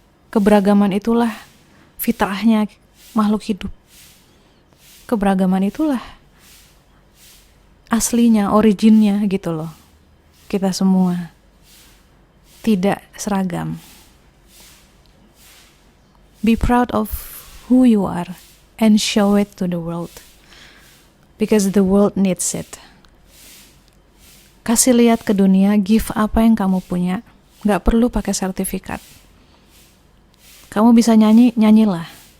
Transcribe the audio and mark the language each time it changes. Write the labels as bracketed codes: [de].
[id] Keberagaman itulah fitrahnya makhluk hidup. Keberagaman itulah aslinya, originnya gitu loh. Kita semua tidak seragam. [en] Be proud of who you are and show it to the world. because the world needs it. [id] Kasih lihat ke dunia, give apa yang kamu punya. Gak perlu pakai sertifikat. Kamu bisa nyanyi, nyanyilah.